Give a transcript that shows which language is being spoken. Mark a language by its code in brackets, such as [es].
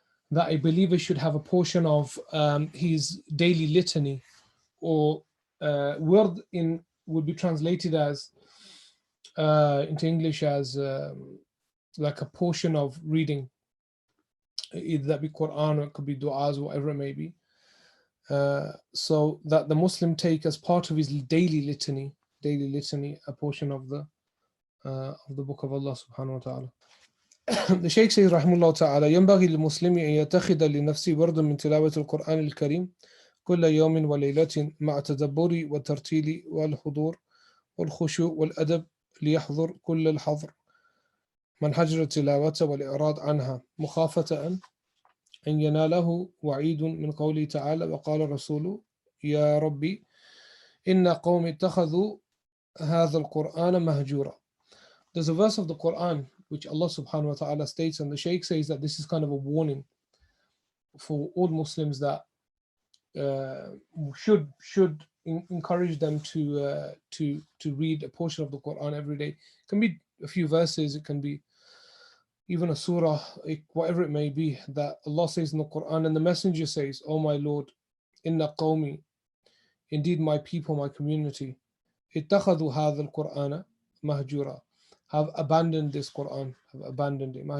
[en] That a believer should have a portion of his daily litany, or word would be translated as into English as like a portion of reading, either that be Quran or it could be du'as, whatever it may be. So that the Muslim take as part of his daily litany, a portion of the book of Allah subhanahu wa ta'ala. The Shaykh says rahimahullah ta'ala [ar] ينبغي للمسلم أن يتخذ لنفسه وردا من تلاوة القرآن الكريم كل يوم وليلة مع التدبر والترتيل والحضور والخشوع والأدب ليحضر كل الحظر من حجر التلاوة والإعراض عنها مخافة أن يناله وعيد من قوله تعالى وقال الرسول يا ربي إن قوم اتخذوا هذا القرآن مهجورا. [en] There's a verse of the Quran which Allah subhanahu wa ta'ala states, and the Shaykh says that this is kind of a warning for all Muslims that should encourage them to read a portion of the Quran every day. It can be a few verses, it can be even a surah, whatever it may be, that Allah says in the Quran, and the Messenger says, "Oh my Lord, inna qawmi, indeed my people, my community, ittakhadhu hadha al-Qur'ana mahjura, have abandoned this Quran, have abandoned it."